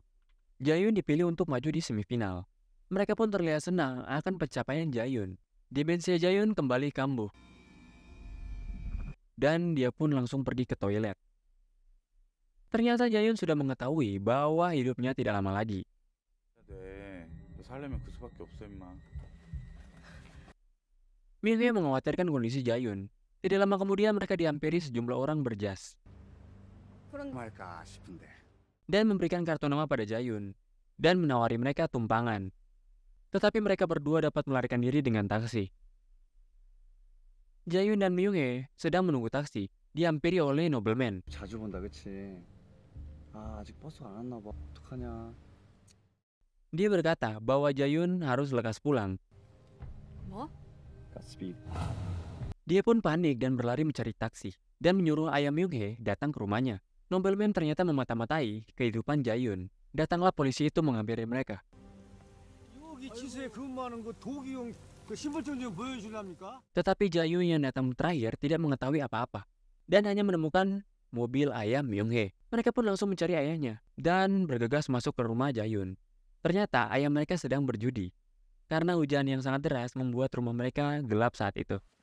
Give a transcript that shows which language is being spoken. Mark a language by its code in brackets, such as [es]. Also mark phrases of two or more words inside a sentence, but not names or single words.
[id] Jae-yun dipilih untuk maju di semifinal. Mereka pun terlihat senang akan pencapaian Jae-yun. Demensia Jae-yun kembali kambuh. Dan dia pun langsung pergi ke toilet. Ternyata Jae-yun sudah mengetahui bahwa hidupnya tidak lama lagi. [ko] 네, 너 살려면 그 수밖에 없어 임마. [id] Min-hye mengkhawatirkan kondisi Jae-yun. Tidak lama kemudian mereka dihampiri sejumlah orang berjas [ko] 말까 싶은데. [id] dan memberikan kartu nama pada Jae-yun dan menawari mereka tumpangan. Tetapi mereka berdua dapat melarikan diri dengan taksi. Jae-yun dan Min-hye sedang menunggu taksi, dihampiri oleh nobleman. [ko] 자주 본다, 그치? 아, 아직 버스가 안 왔나 봐. 어떡하냐? [id] Dia berkata bahwa Jae-yun harus lekas pulang. [ko] 뭐? 가스비. [id] Dia pun panik dan berlari mencari taksi dan menyuruh ayah Min-hye datang ke rumahnya. Nobleman ternyata memata-matai kehidupan Jae-yun. Datanglah polisi itu menghampiri mereka. [ko] 여기 지서에 근무하는 그 도기용 그 신분증 좀 보여주랍니까? [id] Tetapi Jae-yun yang datang terakhir tidak mengetahui apa-apa dan hanya menemukan mobil ayah Min-hye. Mereka pun langsung mencari ayahnya dan bergegas masuk ke rumah Jae-yun. Ternyata ayah mereka sedang berjudi karena hujan yang sangat deras membuat rumah mereka gelap saat itu.